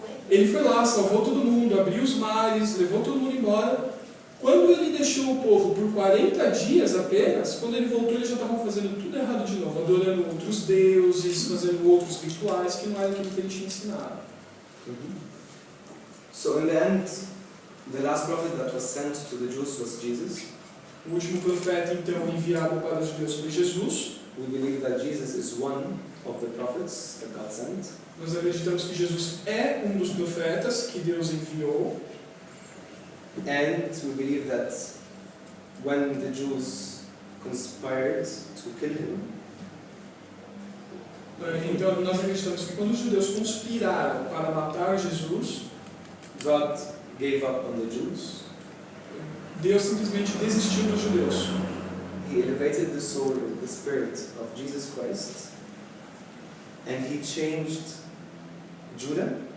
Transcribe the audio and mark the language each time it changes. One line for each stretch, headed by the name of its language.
Portuguese: Ele foi lá, salvou todo mundo, abriu os mares, levou todo mundo embora. Quando ele deixou o povo por 40 dias apenas, quando ele voltou, eles já estavam fazendo tudo errado de novo, adorando outros deuses, fazendo outros rituais que não era aquilo que ele tinha ensinado.
English: So in the end, the last prophet that was sent to the Jews was Jesus.
Portuguese: O último profeta, então, enviado para os judeus foi Jesus.
English: We believe that Jesus is one of the prophets that God sent.
Portuguese: Nós acreditamos que Jesus é um dos profetas que Deus enviou.
English: And we believe that when the Jews conspired to kill him,
Portuguese: então nós acreditamos que quando os judeus conspiraram para matar Jesus,
English: God gave up on the Jews.
Portuguese: Deus simplesmente desistiu dos judeus.
English: he elevated the soul, the spirit of Jesus Christ, and he changed Judas.